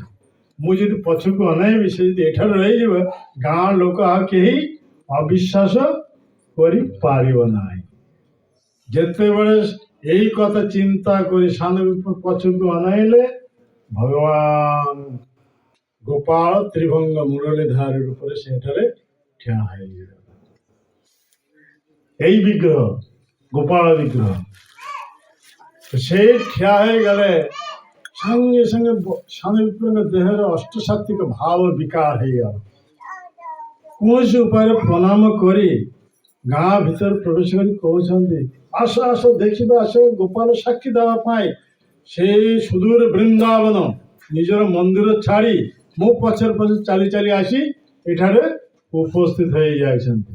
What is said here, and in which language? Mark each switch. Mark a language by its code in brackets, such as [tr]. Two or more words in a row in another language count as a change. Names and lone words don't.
[or] ମୁଁ ଯଦି ପଛକୁ ଅନେଇବି, ସେ ଯଦି ଏଠାରେ ରହିଯିବ, ଗାଁ ଲୋକ ଆଉ କେହି ଅବିଶ୍ୱାସ କରିପାରିବ ନାହିଁ। ଯେତେବେଳେ ଏଇ କଥା ଚିନ୍ତା କରି ସାନ ବିପ୍ର ପଛକୁ ଅନାଇଲେ, ଭଗବାନ ଗୋପାଳ ତ୍ରିଭଙ୍ଗ ମୁରଲୀଧାରୀ ରୂପରେ ସେଠାରେ ଠିଆ ହେଇଗଲେ। ଏଇ ବିଗ୍ରହ ଗୋପାଳ ବିଗ୍ରହ ସେ ଠିଆ ହେଇଗଲେ। ସାଙ୍ଗେ ସାଙ୍ଗେ ସ୍ୱାମୀ ବିପ୍ରଙ୍କ ଦେହରେ ଅଷ୍ଟସାତ୍ତ୍ୱିକ ଭାବ ବିକାର ହେଇଗଲା। କୌଣସି ଉପାୟରେ ପ୍ରଣାମ କରି ଗାଁ ଭିତରେ ପ୍ରବେଶ କରି କହୁଛନ୍ତି, ଆସ ଆସ ଦେଖିବା, ଆସ ଗୋପାଳ ସାକ୍ଷୀ ଦେବା ପାଇଁ ସେଇ ସୁଦୂର ବୃନ୍ଦାବନ ନିଜର ମନ୍ଦିର ଛାଡ଼ି ମୋ ପଛରେ ପଛରେ ଚାଲି ଚାଲି ଆସି ଏଠାରେ ଉପସ୍ଥିତ ହେଇଯାଇଛନ୍ତି।